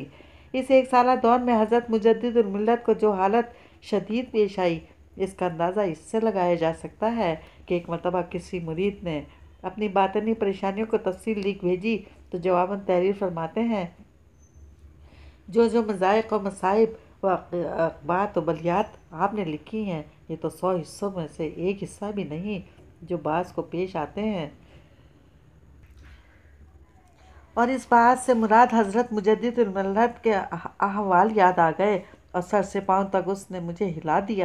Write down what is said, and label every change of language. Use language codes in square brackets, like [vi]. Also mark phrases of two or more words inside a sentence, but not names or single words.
[ur] اس 1 سالہ دور میں حضرت مجدد الملت کو جو حالت شدید پیش آئی، اس کا اندازہ اس سے لگایا جا سکتا ہے کہ ایک مرتبہ کسی مرید نے اپنی باطنی پریشانیوں کو تفصیل لکھ بھیجی تو جواباً تحریر فرماتے ہیں، جو مضائق و مصائب و عقبات و بلیات آپ نے لکھی ہیں، یہ تو 100 حصوں میں سے 1 حصہ بھی نہیں جو بعض کو پیش آتے ہیں۔ اور اس بات سے مراد حضرت مجدد الملت کے احوال یاد آ گئے، اور سر سے پاؤں تک اس نے مجھے ہلا دیا۔